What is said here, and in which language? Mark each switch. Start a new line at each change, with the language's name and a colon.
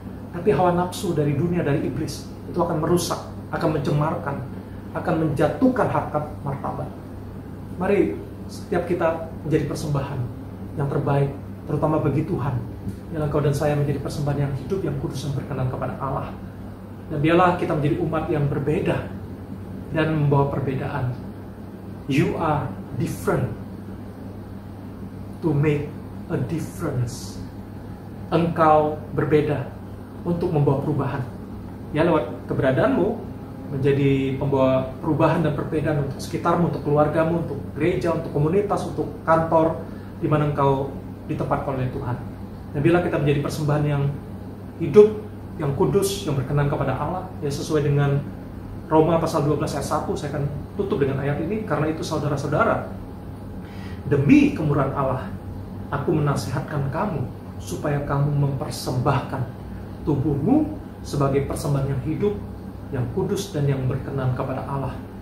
Indonesian: Tapi hawa nafsu dari dunia, dari iblis, itu akan merusak, akan mencemarkan, akan menjatuhkan harkat martabat. Mari setiap kita menjadi persembahan yang terbaik, terutama bagi Tuhan. Biarlah engkau dan saya menjadi persembahan yang hidup, yang kudus, yang berkenan kepada Allah. Dan biarlah kita menjadi umat yang berbeda dan membawa perbedaan.
English: You are different to make a difference.
Indonesian: Engkau berbeda untuk membawa perubahan. Ya, lewat keberadaanmu menjadi pembawa perubahan dan perbedaan untuk sekitarmu, untuk keluargamu, untuk gereja, untuk komunitas, untuk kantor, di mana engkau ditempatkan oleh Tuhan. Dan bila kita menjadi persembahan yang hidup, yang kudus, yang berkenan kepada Allah, ya sesuai dengan Roma pasal 12 ayat 1, saya akan tutup dengan ayat ini, karena itu saudara-saudara, demi kemurahan Allah, aku menasihatkan kamu, supaya kamu mempersembahkan tubuhmu sebagai persembahan yang hidup, yang kudus, dan yang berkenan kepada Allah.